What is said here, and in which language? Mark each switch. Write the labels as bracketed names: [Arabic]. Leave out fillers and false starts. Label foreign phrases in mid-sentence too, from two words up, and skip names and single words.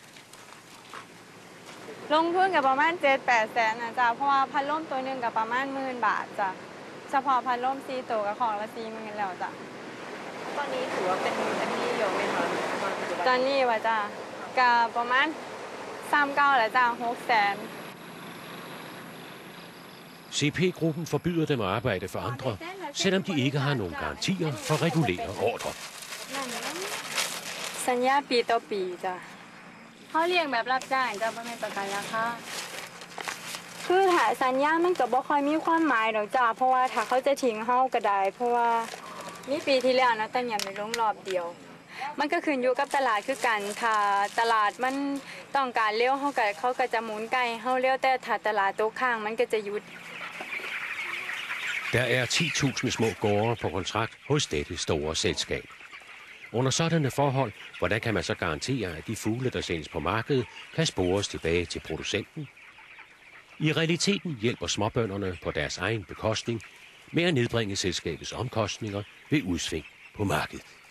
[Thai] ลงทุนกับประมาณ 7-8 แสนนะจ้ะเพราะว่าพัดลมตัวนึงกับประมาณ10,000 บาทจ้ะเฉพาะพัดลม4 ตัวกับของละ40,000แล้วจ้ะตอนนี้ถือว่าเป็นหนี้เยอะไหมคะตอนนี้ว่าจ้ะกับประมาณ39แล้วจ้ะ6 แสน [Danish] CP-gruppen forbyder dem at arbejde for andre, selvom de ikke har nogen garantier for regulære ordre. [Thai] สัญญาปีต่อปีจ้ะเขาเลี้ยงแบบรับจ้างจ้ะไม่เป็นประกันราคาคือถ้าสัญญามันก็บ่ค่อยมีความหมายดอกจ้ะเพราะว่าถ้าเขาจะทิ้งเฮาก็ได้เพราะว่ามีปีที่แล้วนะแต่ยังไม่ลงรอบเดียวมันก็ขึ้นอยู่กับตลาดคือกันถ้าตลาดมันต้องการเร็วเขาก็จะหมุนไก่เฮาเร็วแต่ถ้าตลาดตกข้างมันก็จะหยุด [Danish] Der er 10.000 små gårde på kontrakt hos dette store selskab. Under sådanne forhold, hvordan kan man så garantere, at de fugle, der sendes på markedet, kan spores tilbage til producenten? I realiteten hjælper småbønderne på deres egen bekostning med at nedbringe selskabets omkostninger ved udsving på markedet.